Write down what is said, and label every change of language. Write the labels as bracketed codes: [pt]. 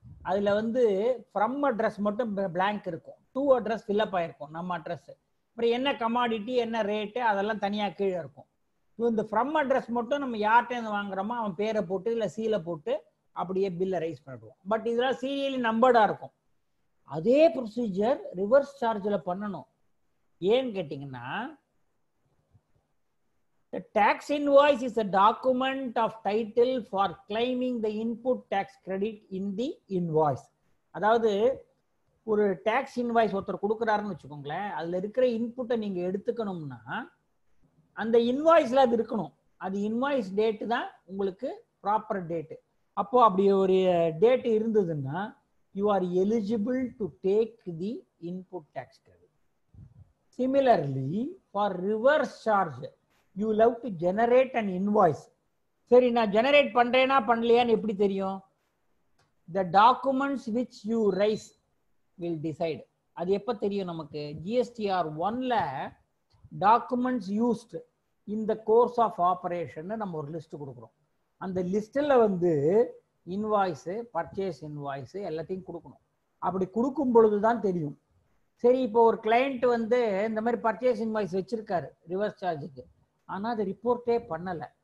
[ta] அதுல வந்து from address மட்டும் பிளாங்க் இருக்கும், டு அட்ரஸ் ஃபில்அப் ஆயிருக்கும் நம்ம அட்ரஸ். அப்புறம் என்ன கமாடிட்டி என்ன ரேட்டு அதெல்லாம் தனியாக கீழே இருக்கும். இந்த ஃப்ரம் அட்ரஸ் மட்டும் நம்ம யார்கிட்ட வாங்குறோமோ அவன் பேரை போட்டு இல்லை சீலை போட்டு அப்படியே பில்லை ரைஸ் பண்ணிடுவோம். பட் இதெல்லாம் சீரியலி நம்பர்டா இருக்கும். அதே ப்ரொசீஜர் ரிவர்ஸ் சார்ஜில் பண்ணணும். ஏன்னு கேட்டிங்கன்னா, [en] the tax invoice is a document of title for claiming the input tax credit in the invoice. [ta] அதாவது ஒரு டாக்ஸ் இன்வாய்ஸ் ஒருத்தர் கொடுக்குறாருன்னு வச்சுக்கோங்களேன், அதுல இருக்கிற இன்புட்டை நீங்க எடுத்துக்கணும்னா அந்த இன்வாய்ஸ்ல அது இருக்கணும். அது இன்வாய்ஸ் டேட்டு தான் உங்களுக்கு ப்ராப்பர் டேட்டு. அப்போ அப்படி ஒரு டேட் இருந்ததுன்னா [en] you are eligible to take the input tax credit. Similarly, for reverse charge, you will have to generate an invoice. [ta] சரி, நான் ஜெனரேட் பண்றேனா பண்ணலையான்னு எப்படி தெரியும்? [en] The documents which you raise will decide. [ta] அது எப்போ தெரியும் நமக்கு? [en] GSTR 1ல documents used in the course of operation [ta] நம்ம ஒரு லிஸ்ட் கொடுக்குறோம். அந்த லிஸ்ட்டில் வந்து இன்வாய்ஸு, பர்ச்சேஸ் இன்வாய்ஸு எல்லாத்தையும் கொடுக்கணும். அப்படி கொடுக்கும் பொழுது தான் தெரியும் சரி, இப்போ ஒரு கிளையண்ட் வந்து இந்த மாதிரி பர்ச்சேஸ் இன்வாய்ஸ் வச்சிருக்காரு ரிவர்ஸ் சார்ஜுக்கு, ஆனா அதை ரிப்போர்ட்டே பண்ணல.